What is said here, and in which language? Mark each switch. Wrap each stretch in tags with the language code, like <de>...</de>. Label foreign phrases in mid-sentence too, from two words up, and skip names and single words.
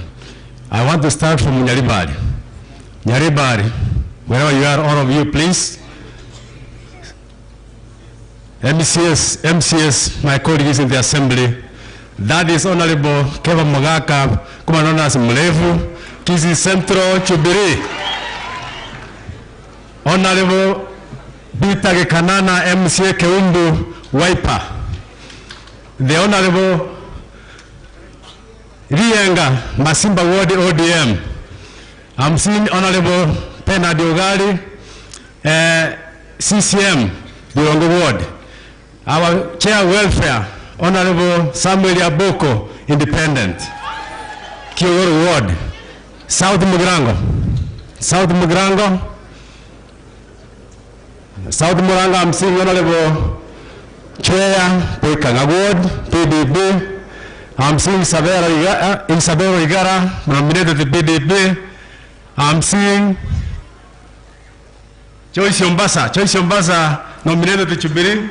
<en>I want to start from Nyaribari. Nyaribari, wherever you are, all of you, please. MCS, my colleagues in the assembly. That is Honourable Keva Mogaka, kuma known as Mlevu, Kisii Central, Chubiri. Honourable Peter Kanana, MCA Keumbu, Waipa. The Honorable Rienga, Masimba Ward ODM. I'm seeing Honorable Pena Diogali, CCM, Diongo Ward. Our Chair Welfare, Honorable Samuel Yaboko, Independent. Kiogoro Ward. South Mugrango. South Mugrango, I'm seeing Honorable Chair Poikanga Ward, PDP. I'm seeing Isabel Igara, nominated to PDP. I'm seeing Joyce Yombasa, nominated to Chubiri.</en>